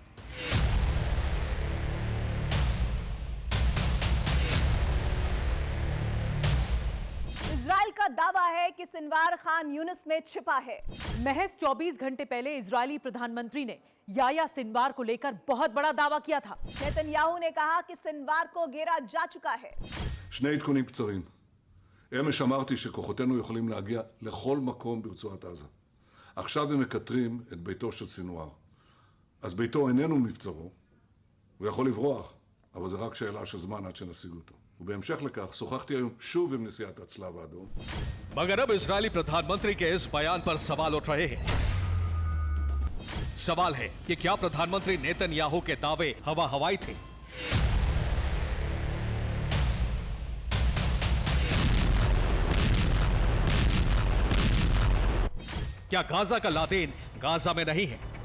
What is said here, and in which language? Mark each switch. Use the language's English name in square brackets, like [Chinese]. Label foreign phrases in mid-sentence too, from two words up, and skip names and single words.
[Hindi] इजरायल का दावा है कि सिनवार खान यूनिस में छिपा है। महज 24 घंटे पहले इजरायली प्रधानमंत्री ने याह्या सिनवार को लेकर बहुत बड़ा दावा किया था। नेतन्याहू ने कहा कि सिनवार को घेरा जा चुका है। [Hebrew] שני עדכונים קצרים. אמש אמרתי שכוחותינו יכולים להגיע לכל מקום ברצועת עזה. עכשיו הם מקטרים את ביתו של סינואר. אז ביתו איננו מבצרו, הוא יכול לברוח, אבל זה רק שאלה של זמן עד שנשיג אותו. ובהמשך לכך, שוחחתי היום שוב עם נשיאת הצלב האדום. [Hindi] मगर अब इजरायली प्रधानमंत्री के इस बयान पर सवाल उठ रहे हैं। सवाल है कि क्या प्रधानमंत्री नेतन्याहू के दावे हवा हवाई थे? क्या गाजा का लादेन गाजा में नहीं है?